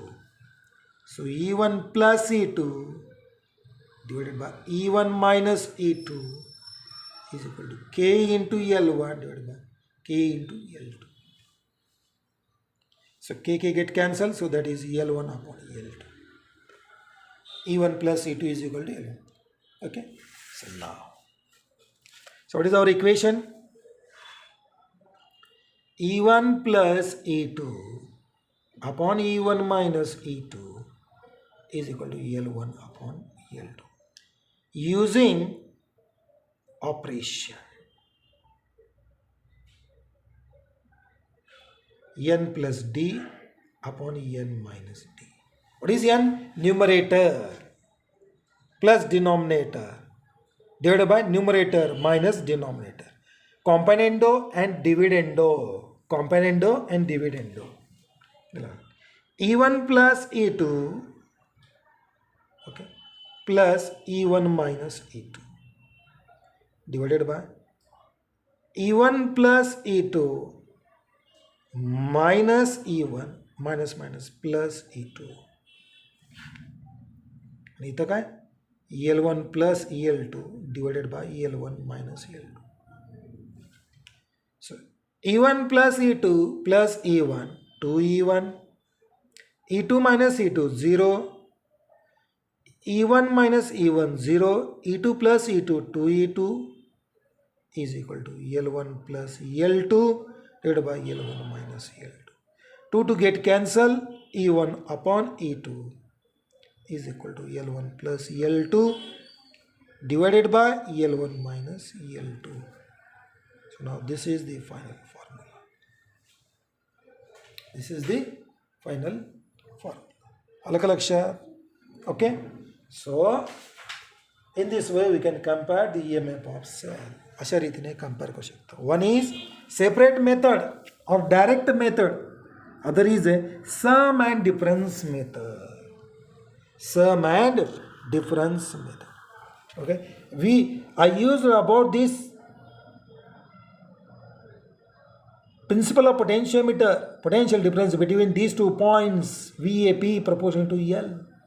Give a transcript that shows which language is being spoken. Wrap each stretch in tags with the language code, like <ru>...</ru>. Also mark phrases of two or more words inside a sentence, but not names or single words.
<en>So E1 plus E2 divided by E1 minus E2 is equal to K into L1 divided by K into L2. So K get cancelled, so that is L1 upon L2. E1 plus E2 is equal to L1. Okay. So now, so what is our equation? E1 plus E2 upon E1 minus E2 is equal to L1 upon L2 using operation n plus d upon n minus d. What is n? Numerator plus denominator divided by numerator minus denominator. Componendo and dividendo. Componendo and dividendo. E1 plus E2, okay, plus E1 minus E2 divided by E1 plus E2 minus E1 minus plus E2.</en> <mr>आणि इथं काय</mr> <en>EL1 plus EL2 divided by EL1 minus EL2. So E1 plus E2 plus E1 2E1, E2 minus E2 0, E1 minus E1 0, E2 plus E2 2E2 is equal to L1 plus L2 divided by L1 minus L2. 2 to get cancel, E1 upon E2 is equal to L1 plus L2 divided by L1 minus L2. So now this is the final formula. This is the final formula. Alakalaksha. Okay. So in this way we can compare the EMF of cell.</en> <mr>अशा रीतीने compare करू शकतो.</mr> <en>One is separate method or direct method. Other is a sum and difference method. Sum and difference method. Okay. I used about this principle of potentiometer, potential difference between these 2 points VAP proportional to L.</en>